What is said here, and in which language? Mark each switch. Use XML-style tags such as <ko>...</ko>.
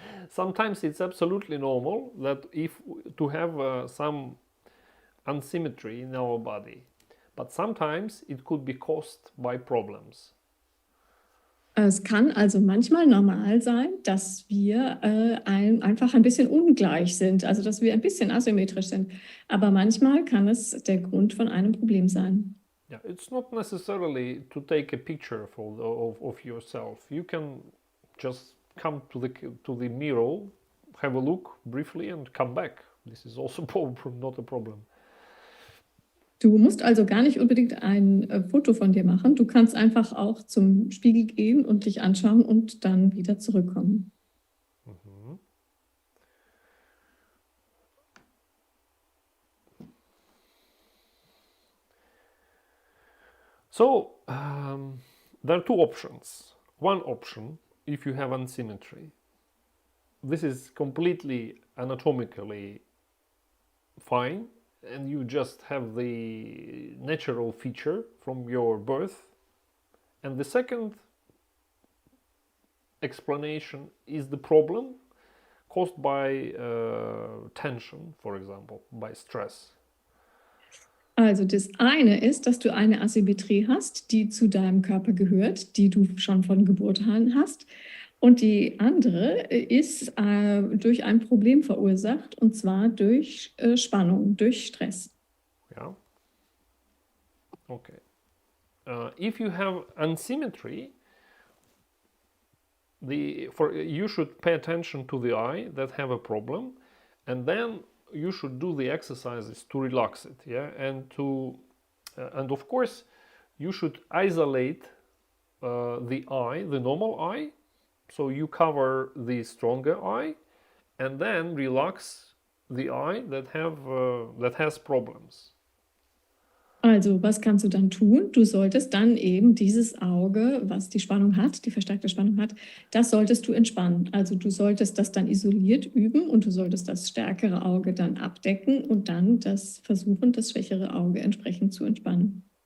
<en>Sometimes it's absolutely normal that to have some asymmetry in our body, but sometimes it could be caused by problems.</en> <de>Es kann also manchmal normal sein, dass wir einfach ein bisschen ungleich sind, also dass wir ein bisschen asymmetrisch sind. Aber manchmal kann es der Grund von einem Problem sein.</de> <en>Yeah, it's not necessarily to take a picture of yourself. You can just come to the mirror, have a look briefly, and come back. This is also not a problem.</en> <de>Du musst also gar nicht unbedingt ein Foto von dir machen. Du kannst einfach auch zum Spiegel gehen und dich anschauen und dann wieder zurückkommen. Mhm.</de> <en>So, there are two options. One option, if you have asymmetry, this is completely anatomically fine, and you just have the natural feature from your birth. And the second explanation is the problem caused by tension, for example, by stress.</en> <de>Also das eine ist, dass du eine Asymmetrie hast, die zu deinem Körper gehört, die du schon von Geburt an hast. Und die andere ist durch ein Problem verursacht, und zwar durch Spannung, durch Stress.</de> <en>Yeah. Okay. If you have asymmetry, you should pay attention to the eye that have a problem, and then you should do the exercises to relax it. Yeah, and of course, you should isolate the eye, the normal eye. So you cover the stronger eye, and then relax the eye that has problems.</en> <de>Also, was kannst du dann tun? Du solltest dann eben dieses Auge, was die Spannung hat, die verstärkte Spannung hat, das solltest du entspannen. Also du solltest das dann isoliert üben und du solltest das stärkere Auge dann abdecken und dann das schwächere Auge entsprechend zu entspannen.</de>